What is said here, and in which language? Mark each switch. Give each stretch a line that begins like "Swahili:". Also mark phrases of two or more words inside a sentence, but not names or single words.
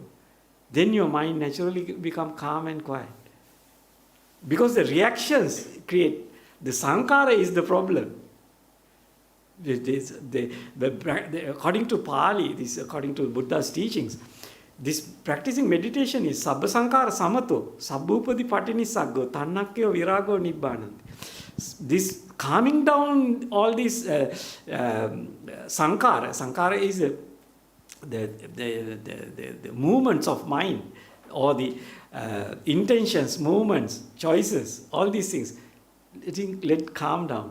English: Then your mind naturally become calm and quiet. Because the reactions create, the sankhara is the problem. According to Pali, according to Buddha's teachings, this practicing meditation is
Pali: sabba sankhara samato, sabbupadi patinissaggo, tannakyo virago nibbānanti.
English: This calming down all these sankhara is the movements of mind, or the intentions, movements, choices, all these things. Let calm down.